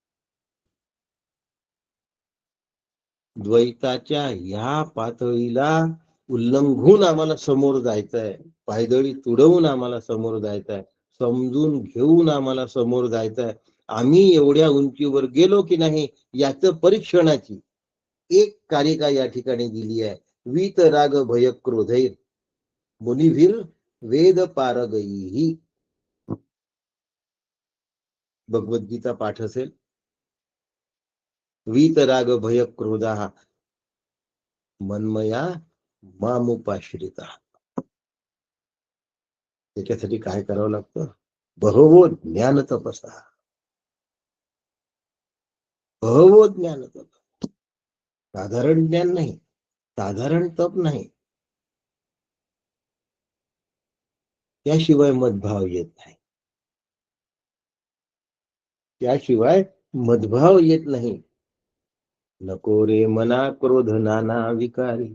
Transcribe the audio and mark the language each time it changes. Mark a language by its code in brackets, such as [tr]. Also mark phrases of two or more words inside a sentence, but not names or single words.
[mr] द्वैताच्या ह्या पातळीला उल्लंघून आम्हाला समोर जायचंय, पायदळी तुडवून आम्हाला समोर जायचंय, समजून घेऊन आम्हाला समोर जायचंय. आम्ही एवढ्या उंचीवर गेलो की नाही याचं परीक्षणाची एक कारिका या ठिकाणी दिली आहे. [sa] वीत राग भय क्रोधैर मुनिभीर वेद पारगई. [mr] भगवद्गीता पाठ असेल. [sa] वीत राग भय क्रोधा मनमया मामुपाश्रिता. [mr] त्याच्यासाठी काय करावं लागतं? [sa] बहवो ज्ञान तपसा, बहवो ज्ञान तप. [mr] साधारण ज्ञान नाही, साधारण तप नाही, त्याशिवाय मदभाव येत नाही. त्याशिवाय मदभाव येत नाही. नको रे मना क्रोध नाना विकारी.